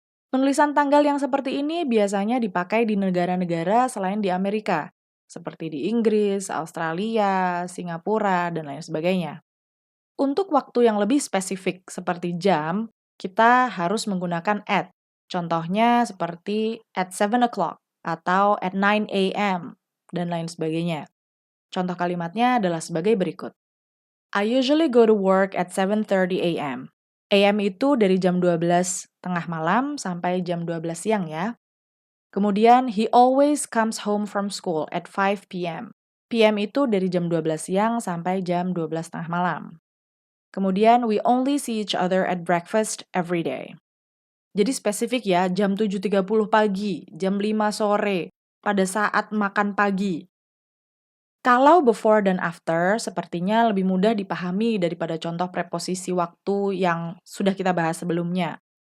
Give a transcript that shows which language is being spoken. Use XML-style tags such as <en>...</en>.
<id>Penulisan tanggal yang seperti ini biasanya dipakai di negara-negara selain di Amerika, seperti di Inggris, Australia, Singapura, dan lain sebagainya. Untuk waktu yang lebih spesifik seperti jam, kita harus menggunakan at. Contohnya seperti</id> <en>at 7 o'clock</en> <id>atau</id> <en>at 9 a.m.</en> <id>dan lain sebagainya. Contoh kalimatnya adalah sebagai berikut.</id> <en>I usually go to work at 7:30 a.m.</en> <id>AM itu dari jam 12 tengah malam sampai jam 12 siang ya. Kemudian,</id> <en>he always comes home from school at 5 p.m.</en> <id>PM itu dari jam 12 siang sampai jam 12 tengah malam. Kemudian,</id> <en>we only see each other at breakfast every day.</en> <id>Jadi spesifik ya, jam 7.30 pagi, jam 5 sore, pada saat makan pagi. Kalau before dan after, sepertinya lebih mudah dipahami daripada contoh preposisi waktu yang sudah kita bahas sebelumnya.</id>